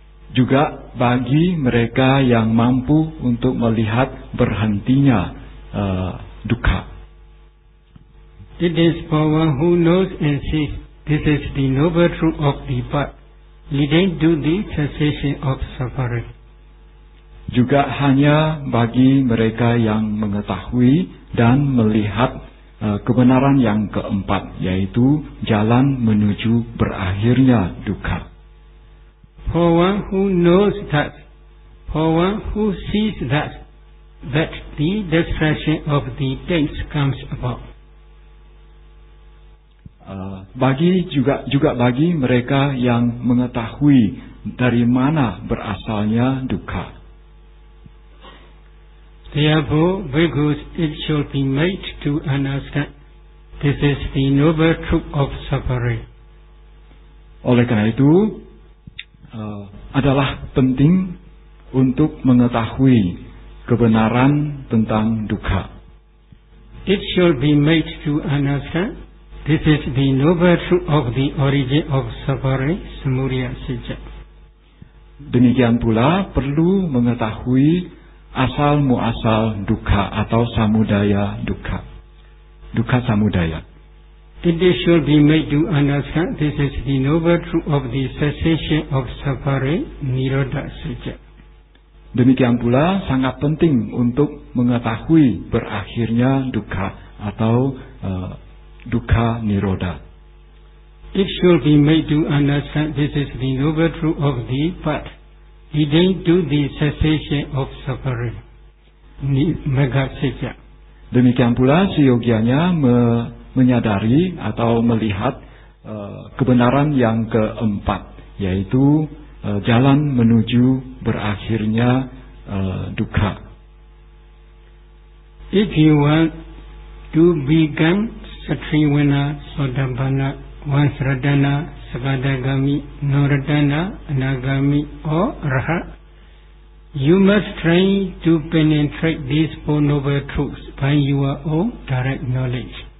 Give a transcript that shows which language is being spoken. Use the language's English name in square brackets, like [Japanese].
[Indonesian] Juga bagi mereka yang mampu untuk melihat berhentinya dukkha. [English] It is for one who knows and sees. This is the noble truth of the path leading to the cessation of suffering. [Indonesian] Juga hanya bagi mereka yang mengetahui dan melihat kebenaran yang keempat, yaitu jalan menuju berakhirnya dukkha. [English] For one who knows that, for one who sees that the destruction of the taints comes about. [Indonesian] Juga bagi mereka yang mengetahui dari mana berasalnya dukkha. [English] Therefore, bhikkhus, it should be made to understand this is the noble truth of suffering. [Indonesian] Oleh karena itu, adalah penting untuk mengetahui kebenaran tentang dukkha. [English] It should be made to understand this is the noble truth of the origin of suffering, Samudaya Sacca. [Indonesian] Demikian pula perlu mengetahui asal muasal dukkha atau samudaya dukkha. Dukkha samudaya. [English] It should be made to understand this is the noble truth of the cessation of suffering, Nirodha Saja. [Indonesian] Demikian pula sangat penting untuk mengetahui berakhirnya dukkha atau dukkha nirodha. [English] It should be made to understand this is the noble truth of the path leading to the cessation of suffering, Magga Saja. [Indonesian] Demikian pula seyogianya menyadari atau melihat kebenaran yang keempat, yaitu jalan menuju berakhirnya dukkha. [English] If you want to become Satriwana, Sotapanna, Vansradana, Sakadagami, Noradana, Anagami or Arhat, you must try to penetrate these Four Noble Truths by your own direct knowledge.